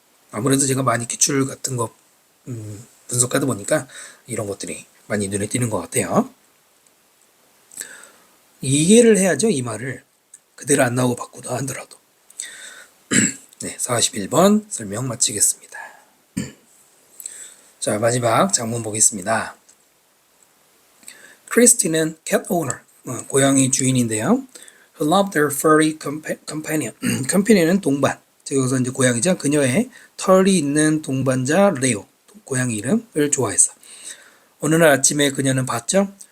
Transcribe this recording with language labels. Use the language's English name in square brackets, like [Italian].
[Korean] 아무래도 제가 많이 기출 같은 거 분석하다 보니까 이런 것들이 많이 눈에 띄는 것 같아요. 이해를 해야죠. 이 말을 그대로 안 나오고 바꾸다 하더라도. 네, 41번 설명 마치겠습니다. 자, 마지막 장문 보겠습니다. [English] 크리스티는 cat owner, [Korean] 고양이 주인인데요. [English] Who loved their furry companion. companion은 동반, [Korean] 여기서 이제 고양이죠. 그녀의 털이 있는 동반자 레오, 고양이 이름을 좋아했어. 어느 날 아침에 그녀는 봤죠.